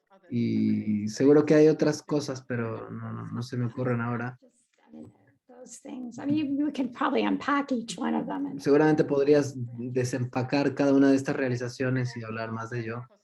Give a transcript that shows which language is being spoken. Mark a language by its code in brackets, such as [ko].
[es] Y seguro que hay otras cosas, pero no se me ocurren ahora. [en] Those things. I mean, we could probably unpack each one of them. [es] Seguramente podrías desempacar cada una de estas realizaciones y hablar más de ello.